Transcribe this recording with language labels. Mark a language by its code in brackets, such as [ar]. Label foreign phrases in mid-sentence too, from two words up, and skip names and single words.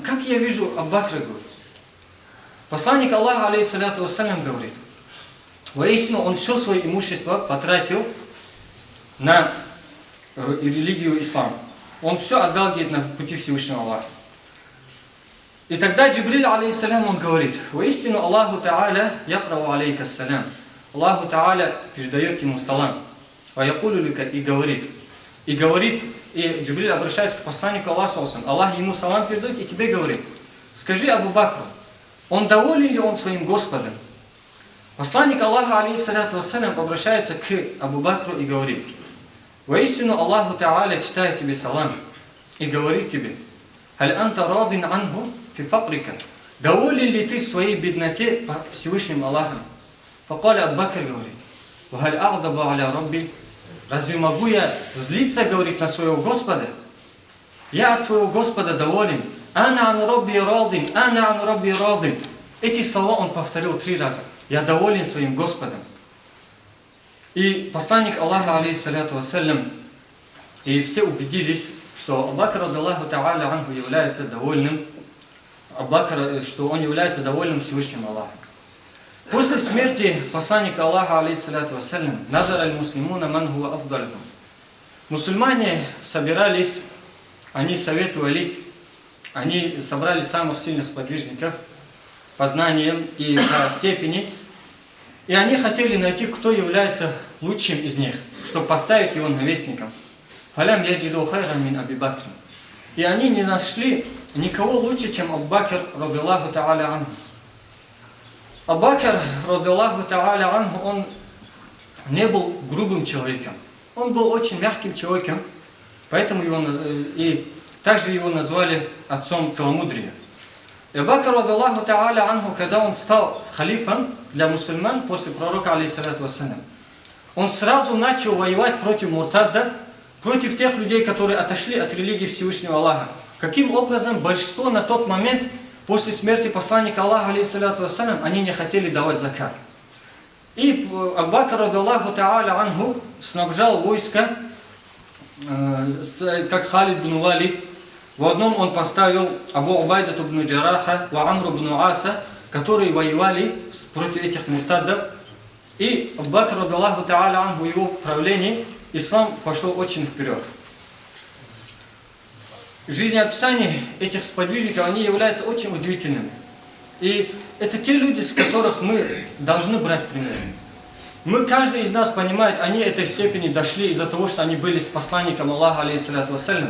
[ru] Как я вижу Абу Бакра, говорит. Посланник Аллаха, [ar] عليه الصلاة والسلام, [ru] говорит: воистину он все свое имущество потратил на религию ислам. Он все отдал, говорит, на пути Всевышнего Аллаха. И тогда Джибриль, алейхиссалям, он говорит: воистину [ar] الله تعالى يقرأ عليك السلام. الله تعالى [ru] передает ему салам. И говорит, и Джибриль обращается к посланнику Аллаха, Аллах ему салам передает и тебе говорит: скажи Абу Бакру, он доволен ли он своим Господом? Посланник Аллаха, [ar] عليه الصلاة والسلام, [ru] обращается к Абу Бакру и говорит: воистину [ar] الله تعالى [ru] читает тебе салам и говорит тебе: [ar] هل أنت راض عنه في فقرك. [ru] Доволен ли ты своей бедноте по Всевышнему Аллахом? [ar] فقال أبو بكر, говорит: وهل أغضب على ربي. [ru] Разве могу я злиться, говорит, на своего Господа? Я от своего Господа доволен. [ar] أنا عن ربي راض، أنا عن ربي راض. [ru] Эти слова он повторил 3 раза. Я доволен своим Господом. И посланник Аллаха, [ar] عليه الصلاة والسلام, [ru] и все убедились, что Абу Бакр, [ar] رضي الله تعالى عنه, [ru] является довольным, что он является довольным Всевышним Аллахом. После смерти посланника Аллаха, [ar] عليه الصلاة والسلام نظر المسلمون من هو أفضلهم. [ru] Мусульмане собирались, они советовались, они собрали самых сильных сподвижников по знаниям и по степени, и они хотели найти, кто является лучшим из них, чтобы поставить его наместником. [ar] فلم يجدوا خيرا من أبي بكر. [ru] И они не нашли никого лучше, чем Абу Бакр, [ar] رضي الله تعالى عنه. [ru] Абу Бакр, [ar] رضي الله تعالى عنه, [ru] он не был грубым человеком. Он был очень мягким человеком, поэтому и также его назвали отцом целомудрия. И Абу Бакр, [ar] رضي الله تعالى عنه, [ru] когда он стал халифом для мусульман после пророка, [ar] عليه الصلاة والسلام, [ru] он сразу начал воевать против муртаддов, против тех людей, которые отошли от религии Всевышнего Аллаха. Каким образом? Большинство на тот момент, после смерти посланника Аллаха, [ar] عليه الصلاة والسلام, [ru] они не хотели давать закат. И Абу Бакр, [ar] رضي الله تعالى عنه, [ru] снабжал войско, как Халид бин Валид. В одном он поставил Абу Убайдату бин Джараха, ва Амру бин Аса, которые воевали против этих муртадов. И Абу Бакр, [ar] رضي الله تعالى عنه, [ru] в его правлении ислам пошел очень вперед. Жизнеописание этих сподвижников, они являются очень удивительными. И это те люди, с которых мы должны брать пример. Каждый из нас понимает, они этой степени дошли из-за того, что они были с посланником Аллаха, [ar] عليه الصلاة والسلام.